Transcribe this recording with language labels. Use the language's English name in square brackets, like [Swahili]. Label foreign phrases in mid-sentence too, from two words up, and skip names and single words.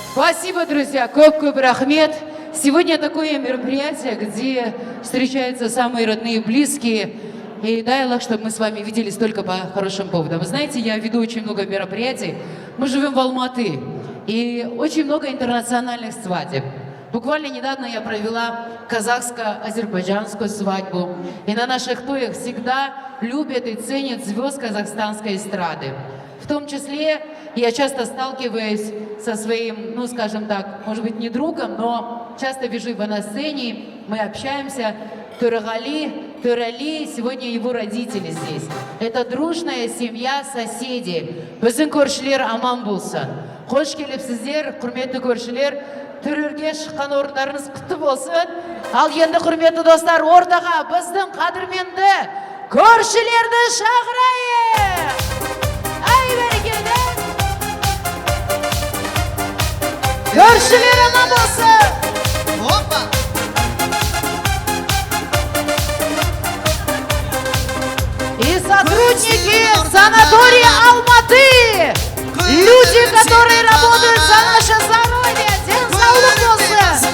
[Russian] Спасибо, друзья, [Kazakh] көп-көп рахмет. [Russian] Сегодня такое мероприятие, где встречаются самые родные и близкие. И дай Аллах, чтобы мы с вами виделись только по хорошим поводам. Вы знаете, я веду очень много мероприятий. Мы живем в Алматы. И очень много интернациональных свадеб. Буквально недавно я провела казахско-азербайджанскую свадьбу. И на наших тоях всегда любят и ценят звезд казахстанской эстрады. В том числе я часто сталкиваюсь со своим, ну скажем так, может быть не другом, но часто вижу его на сцене, мы общаемся. Төрали, сегодня его родители здесь. Это дружная семья, соседи. [Kazakh] Біздің көршілер аман болсын. Қош келіпсіздер, құрметті көршілер. Төрерге шыққан орындарыңыз құтты болсын. Ал енді құрметті достар, ортаға біздің қадірменді көршілерді шақырайық. Ай бәрекелді. Көршілер аман болсын. Опа! [Russian] И сотрудники санатория Алматы, люди, которые работают за наше здоровье, [Kazakh] день болсын.